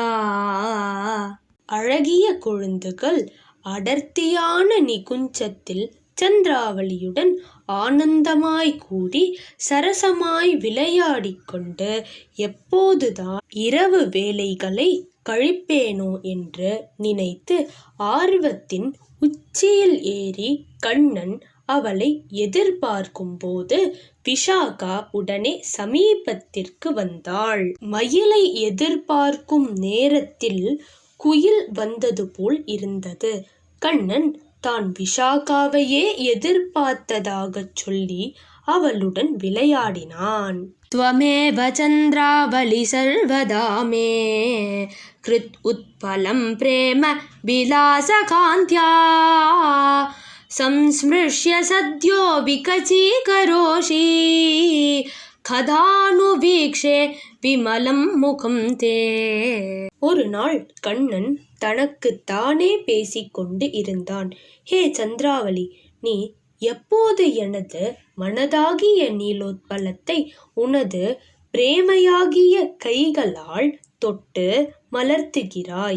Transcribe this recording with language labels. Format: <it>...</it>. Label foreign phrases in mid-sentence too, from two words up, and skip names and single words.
<ta>அழகிய கொழுந்துகள் அடர்த்தியான நிகுஞ்சத்தில் சந்திராவளியுடன் ஆனந்தமாய் கூடி சரசமாய் விளையாடிக்கொண்டு எப்போதுதான் இரவு வேலைகளை கழிப்பேனோ என்று நினைத்து ஆர்வத்தின் உச்சியில் ஏறி கண்ணன் அவளை எதிர்பார்க்கும் போது விஷாகா உடனே சமீபத்திற்கு வந்தாள். மயிலை எதிர்பார்க்கும் நேரத்தில் குயில் வந்தது போல் இருந்தது. கண்ணன் தான் விஷாகாவையே எதிர்பார்த்ததாகச் சொல்லி அவளுடன் விளையாடினான்.</ta> <sa>त्वमेव चन्द्रावलि सर्वदा मे कृत् उत्पलं प्रेम विलासकान्त्या संस्मृश्य सद्यो विकचीकरोषि कदानुवीक्षे विमलं मुखं ते.</sa> <ta>ஒரு நாள் கண்ணன் தனக்கு தானே பேசிக்கொண்டு இருந்தான். ஹே சந்திராவளி, நீ எப்போது எனது மனதாகிய நீலோத்பலத்தை உனது பிரேமையாகிய கைகளால் தொட்டு மலர்த்துகிறாய்?</ta>